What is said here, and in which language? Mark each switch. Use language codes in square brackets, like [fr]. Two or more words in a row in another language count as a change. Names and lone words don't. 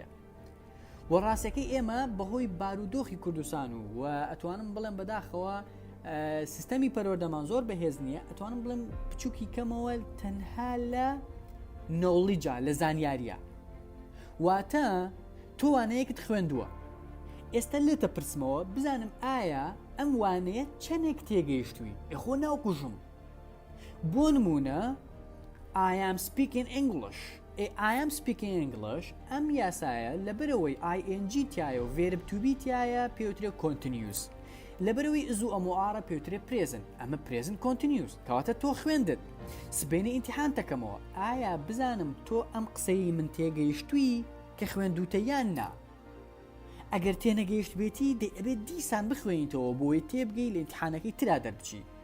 [ckb] و ڕاستەکەی ئێمە بەهۆی بارودۆخی کوردستان و ئەتوانم بڵێم بەداخەوە سیستەمی پەروەردەمان زۆر بەهێز نییە، ئەتوانم بڵێم بچووکی کەمەوە تەنها لە نۆڵیجا لە زانیاریە. واتە تۆ وانەیەکت خوێندووە، ئێستا لێتە پرسمەوە بزانم ئایا ئەم وانەیە چەندێک تێگەیشتووی؟ ئەخۆ ناوکوژم بۆ نمونە [en] I am speaking English. I am speaking English [ckb] ئەم یاسایە لەبەرەوەی ING تایە و [en] verb to be [ckb] تایە پێوترێ continuous، لەبەرەوەی ئزوو ئەموارە پێوترێ present، ئەمە [en] present continuous. [ckb] کەواتە تۆ خوێندت، سبەینی ئیمتیحان دەکەمەوە ئایا بزانم تۆ ئەم قسەی من تێگەیشتووی کە خوێندوتە یان نا؟ ئەگەر تێنەگەیشت بێتی دەبێت دیسان بخوێنیتەوە بۆی تێبگەی لە ئیمتیحانەکەی ترا دەربچی.